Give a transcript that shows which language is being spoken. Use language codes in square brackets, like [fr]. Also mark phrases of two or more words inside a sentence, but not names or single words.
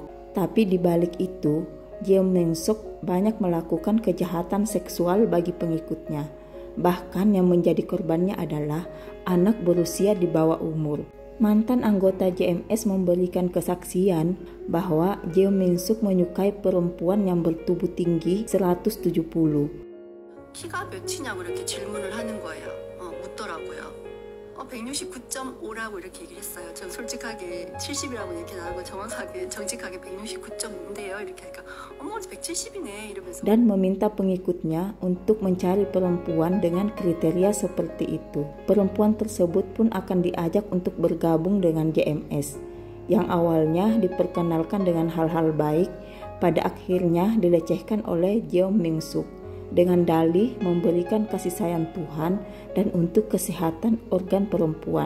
[id] Tapi di balik itu, Jeong Min Suk banyak melakukan kejahatan seksual bagi pengikutnya. Bahkan yang menjadi korbannya adalah anak berusia di bawah umur. Mantan anggota JMS memberikan kesaksian bahwa Jeong Min Suk menyukai perempuan yang bertubuh tinggi 170. [ko] 키가 몇이냐고 이렇게 질문을 하는 거예요. 묻더라고요. 169.5라고 이렇게 얘기를 했어요. 전 솔직하게 70이라고 얘기 나오고 정확하게 정직하게 169.5인데요. 이렇게 하니까 어머 170이네 이러면서. [id] Dan meminta pengikutnya untuk mencari perempuan dengan kriteria seperti itu. Perempuan tersebut pun akan diajak untuk bergabung dengan JMS. Yang awalnya diperkenalkan dengan hal-hal baik, pada akhirnya dilecehkan oleh Jeong Min Suk dengan dalih memberikan kasih sayang Tuhan dan untuk kesehatan organ perempuan.